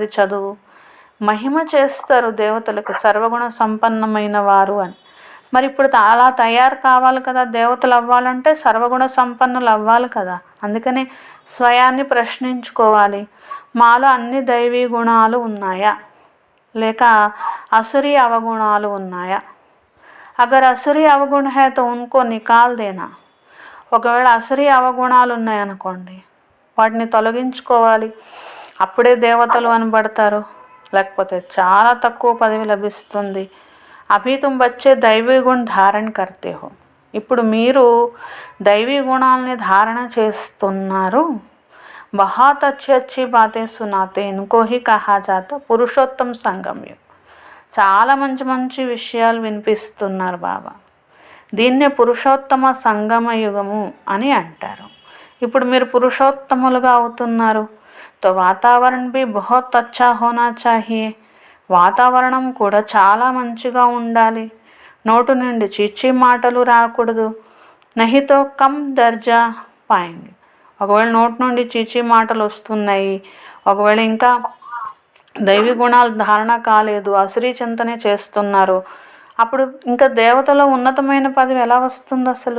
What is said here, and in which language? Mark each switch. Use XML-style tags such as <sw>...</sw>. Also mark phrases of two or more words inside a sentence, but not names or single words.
<te>చదువు మహిమ చేస్తారు దేవతలకు, సర్వగుణ సంపన్నమైన వారు అని. మరి ఇప్పుడు అలా తయారు కావాలి కదా. దేవతలు అవ్వాలంటే సర్వగుణ సంపన్నులు అవ్వాలి కదా. అందుకని స్వయాన్ని ప్రశ్నించుకోవాలి, మాలో అన్ని దైవీ గుణాలు ఉన్నాయా, లేక</te> <hi>असुरी अवगुणाలు</hi> <te>ఉన్నాయా?</te> <hi>अगर असुरी अवगुण है तो उनको निकाल देना.</hi> <te>ఒకవేళ అసురీ అవగుణాలు ఉన్నాయనుకోండి, వాటిని తొలగించుకోవాలి. అప్పుడే దేవతలు అనబడతారు, లేకపోతే చాలా తక్కువ పదవి లభిస్తుంది.</te> <hi>अभी तुम बच्चे दैवी गुण धारण करते हो.</hi> <te>ఇప్పుడు మీరు దైవీ గుణాలని ధారణ చేస్తున్నారు.</te> <hi>बहुत अच्छी अच्छी बातें सुनाते इनको ही कहा जाता पुरुषोत्तम संगम युग.</hi> <te>చాలా మంచి మంచి విషయాలు వినిపిస్తున్నారు బాబా. దీన్నే పురుషోత్తమ సంగమ యుగము అని అంటారు. ఇప్పుడు మీరు పురుషోత్తములుగా అవుతున్నారు.</te> <hi>तो वातावरण भी बहुत अच्छा होना चाहिए.</hi> <te>వాతావరణం కూడా చాలా మంచిగా ఉండాలి. నోటు నుండి చీచీ మాటలు రాకూడదు.</te> <hi>नहीं तो कम दर्जा पाएंगे.</hi> <te>ఒకవేళ నోటు నుండి చీచీ మాటలు వస్తున్నాయి, ఒకవేళ ఇంకా దైవీ గుణాలు ధారణ కాలేదు, అసురీ చింతనే చేస్తున్నారు, అప్పుడు ఇంకా దేవతలో ఉన్నతమైన పదవి ఎలా వస్తుంది అసలు?</te>